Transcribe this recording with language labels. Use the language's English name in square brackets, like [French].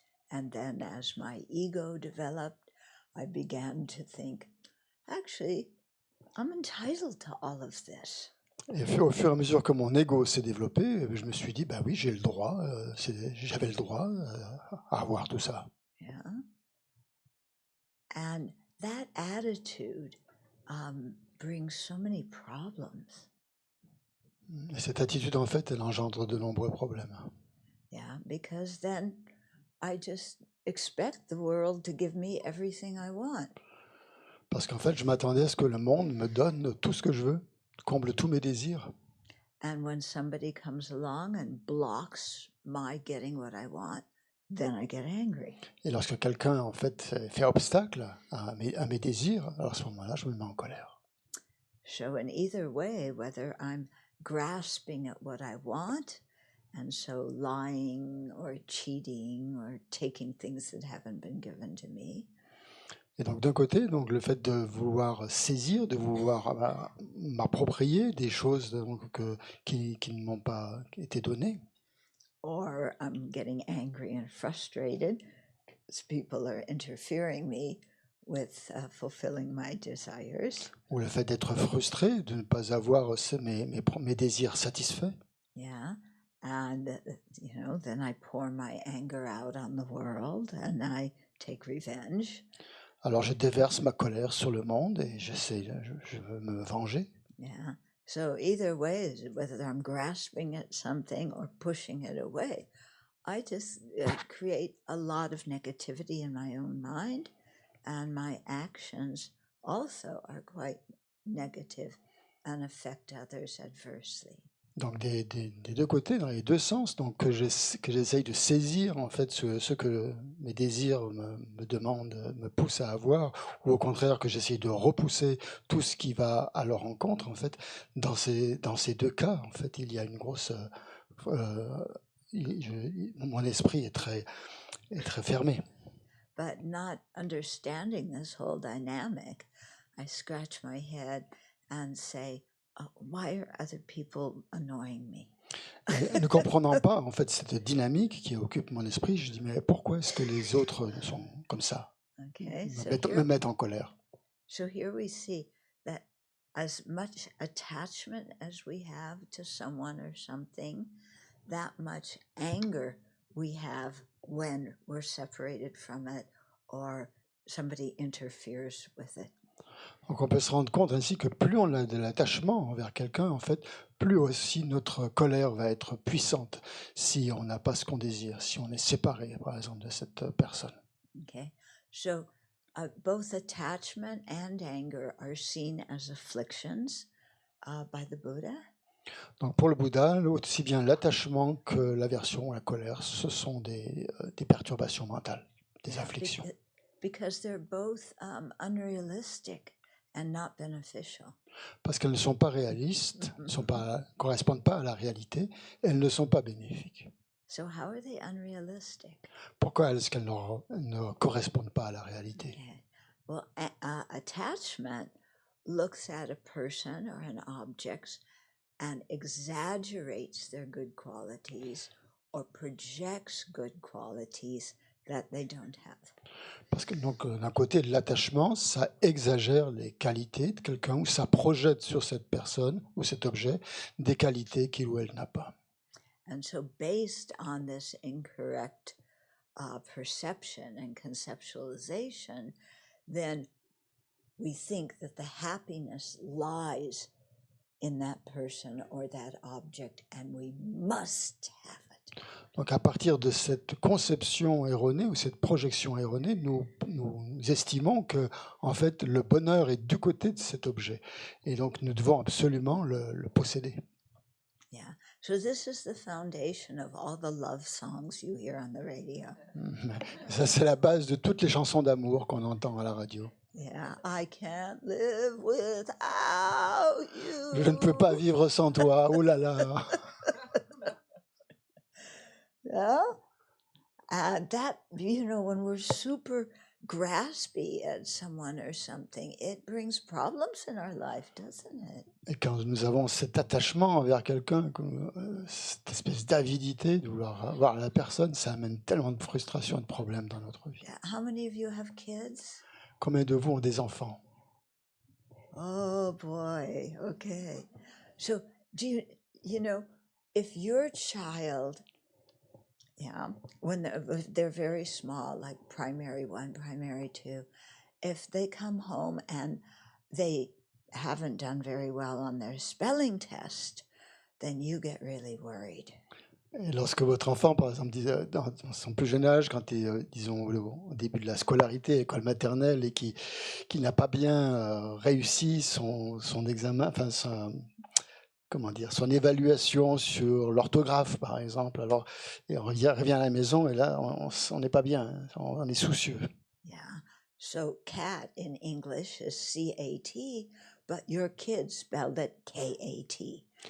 [English] And then as my ego developed, I began to think, actually, I'm entitled to all of this. [French] Et au fur et à mesure que mon ego s'est développé, je me suis dit, bah oui, j'ai le droit, j'avais le droit à avoir tout ça. [English] Yeah. And that attitude brings so many problems. [French] Et cette attitude, en fait, elle engendre de nombreux problèmes. [English] Yeah, because then I just expect the world to give me everything I want. [French] Parce qu'en fait, je m'attendais à ce que le monde me donne tout ce que je veux, comble tous mes désirs. [English] And when somebody comes along and blocks my getting what I want, then I get angry. [French] Et lorsque quelqu'un, en fait, fait obstacle à mes désirs, alors à ce moment-là, je me mets en colère. [English] So in either way, whether I'm grasping at what I want, and so lying or cheating or taking things that haven't been given to me, [French] Et donc d'un côté, donc le fait de vouloir saisir, de vouloir m'approprier des choses donc, qui ne m'ont pas été données, [English] or I'm getting angry and frustrated because people are interfering me with fulfilling my desires. [French] ou le fait d'être frustré, de ne pas avoir mes désirs satisfaits. [English] Yeah. And, then I pour my anger out on the world and I take revenge. [French] Alors je déverse ma colère sur le monde et je veux me venger. [English] Yeah. So either way, whether I'm grasping at something or pushing it away, I just create a lot of negativity in my own mind, and my actions also are quite negative and affect others adversely. [French] Donc des deux côtés, dans les deux sens, donc que j'essaye de saisir en fait ce que mes désirs me demandent, me poussent à avoir, ou au contraire que j'essaye de repousser tout ce qui va à leur encontre. En fait, dans ces deux cas, en fait, il y a une grosse, mon esprit est très fermé. [English] but not understanding this whole dynamic, I scratch my head and say, "Oh, why are other people annoying me?" [French] Et ne comprenant pas en fait cette dynamique qui occupe mon esprit, je dis mais pourquoi est-ce que les autres sont comme ça, [English] Okay, [French] me mettent en colère? [English] so here we see that as much attachment as we have to someone or something, that much anger we have when we're separated from it or somebody interferes with it. [French] Donc on peut se rendre compte ainsi que plus on a de l'attachement envers quelqu'un, en fait, plus aussi notre colère va être puissante si on n'a pas ce qu'on désire, si on est séparé, par exemple, de cette personne. [English] Okay, so both attachment and anger are seen as afflictions by the Buddha. [French] Donc pour le Bouddha, aussi bien l'attachement que l'aversion, la colère, ce sont des perturbations mentales, des [English] Yeah, [French] afflictions. [English] because they're both unrealistic and not beneficial. [French] Parce qu'elles ne sont pas réalistes, correspondent pas à la réalité, elles ne sont pas bénéfiques. [English] So how are they unrealistic? [French] Pourquoi est-ce qu'elles ne correspondent pas à la réalité? [English] Okay. Well, attachment looks at a person or an object and exaggerates their good qualities or projects good qualities that they don't have. [French] Parce que donc d'un côté, l'attachement, ça exagère les qualités de quelqu'un ou ça projette sur cette personne ou cet objet des qualités qu'il ou elle n'a pas. [English] And so based on this incorrect perception and conceptualization, then we think that the happiness lies in that person or that object, and we must have it. [French] Donc à partir de cette conception erronée ou cette projection erronée, nous estimons que en fait le bonheur est du côté de cet objet et donc nous devons absolument le posséder. [English] Yeah. So this is the foundation of all the love songs you hear on the radio. [French] Ça c'est la base de toutes les chansons d'amour qu'on entend à la radio. [English] Yeah, I can't live without you. [French] Je ne peux pas vivre sans toi. Oh là là. [English] Yeah. And that, when we're super graspy at someone or something, it brings problems in our life, doesn't it? [French] Et quand nous avons cet attachement envers quelqu'un, cette espèce d'avidité de vouloir avoir la personne, ça amène tellement de frustration et de problèmes dans notre vie. [English] Yeah. How many of you have kids? [French] Combien de vous ont des enfants? [English] Oh boy. Okay. So do if your child, when they're very small, like primary 1, primary 2, if they come home and they haven't done very well on their spelling test, then you get really worried. [French] Et lorsque votre enfant, par exemple, dans son plus jeune âge, quand il est, disons, au début de la scolarité, école maternelle, et qui n'a pas bien réussi son examen, enfin son évaluation sur l'orthographe, par exemple, alors il revient à la maison et là, on n'est pas bien, on est soucieux. [English] Yeah. So cat in English is C-A-T, but your kid spelled it K-A-T.